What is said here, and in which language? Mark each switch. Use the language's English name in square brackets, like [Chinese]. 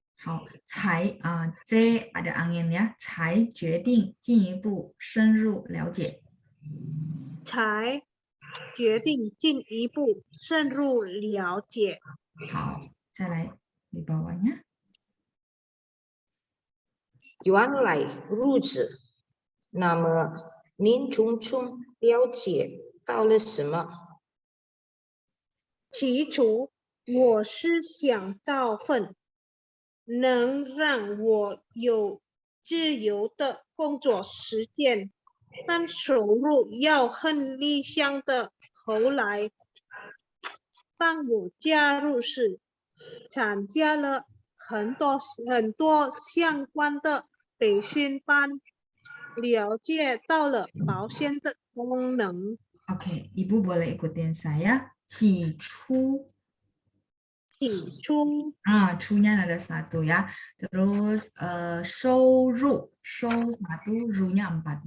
[Chinese] 好，才这 [Indonesian] ada angin ya. [Chinese] 才决定进一步深入了解。才决定进一步深入了解。好，再来 [Indonesian] di bawahnya。 [Chinese] 原来如此，那么您从中了解到了什么？起初我是想找份能让我有自由的工作时间，但收入要很理想的。后来当我加入时，参加了很多相关的培训班，了解到了保险的功能。 [Indonesian] Oke, Ibu boleh ikutin saya. [Chinese] 起初 [Indonesian] 出nya ada 1 ya. Terus [Chinese] 收入 [Indonesian] 1, ru-nya 4.